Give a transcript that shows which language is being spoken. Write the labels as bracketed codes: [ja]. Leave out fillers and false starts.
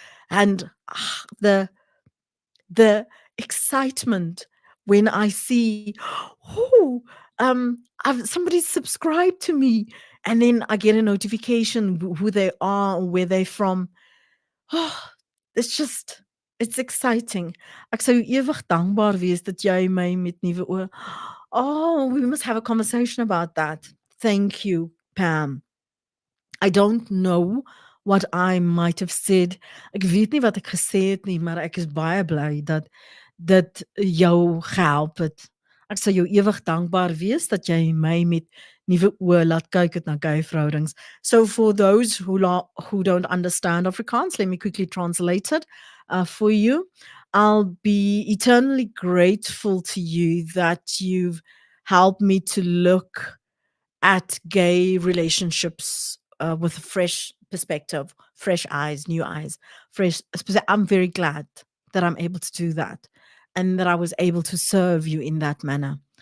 [en] And the excitement when I see, oh, somebody subscribed to me, and then I get a notification who they are or where they're from. Oh, it's exciting. [af] Ek sou ewig dankbaar wees dat jy my met nuwe oë. [en] Oh, we must have a conversation about that. Thank you, Pam. I don't know what I might have said. [af] Ek weet nie wat ek gesê het nie, maar ek is baie bly dat dit jou gehelp het. Ek sal jou ewig dankbaar wees dat jy my met nuwe oë laat kyk het na gay verhoudings. [en] So for those who don't understand Afrikaans, let me quickly translate it for you. I'll be eternally grateful to you that you've helped me to look at gay relationships with a fresh perspective, fresh eyes, new eyes, I'm very glad that I'm able to do that and that I was able to serve you in that manner.